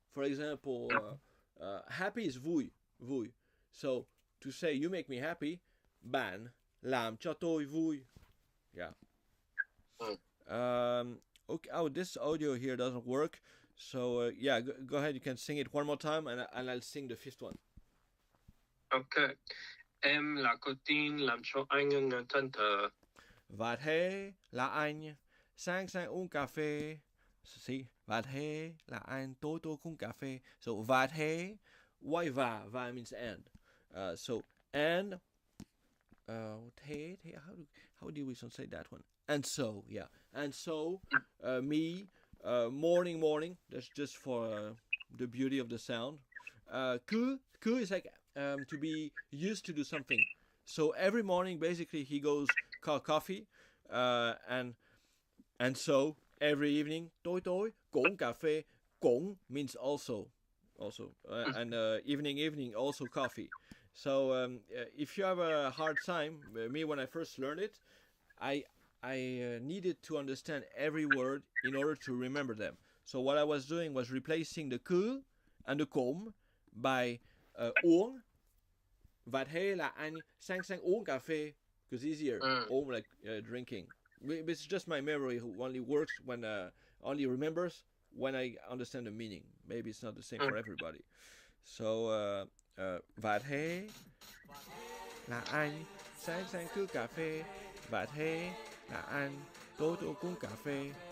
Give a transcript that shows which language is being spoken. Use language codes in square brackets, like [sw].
[en] For example, happy is vui. So to say you make me happy, [vi] bạn làm cho tôi vui. [en] Yeah. Okay. Oh, this audio here doesn't work. So yeah, go ahead. You can sing it one more time, and I'll sing the fifth one. Okay. [vi] Em là cô tin làm cho anh ngần ngừ than thở. Và thế là anh sáng uống cà phê. See, và thế là anh tối uống cà phê. So và thế, [en] why va means and. So and thế how do we say that one? And so, yeah. And so me morning, that's just for the beauty of the sound. Cứ is like to be used to do something. So every morning, basically, he goes coffee, and so every evening, tối cũng cà phê. Cũng means also, and evening also coffee. So if you have a hard time, me when I first learned it, I needed to understand every word in order to remember them. So what I was doing was replacing the cứ and the cũng by uống [vi] Và thế là anh sang sang uống cà phê [en] because easier. Uống like drinking. It's just my memory who only works when only remembers when I understand the meaning. Maybe it's not the same for everybody. [vi] So và thế là anh sáng sáng cứ cà phê. Và thế là anh tối tối uống cà phê.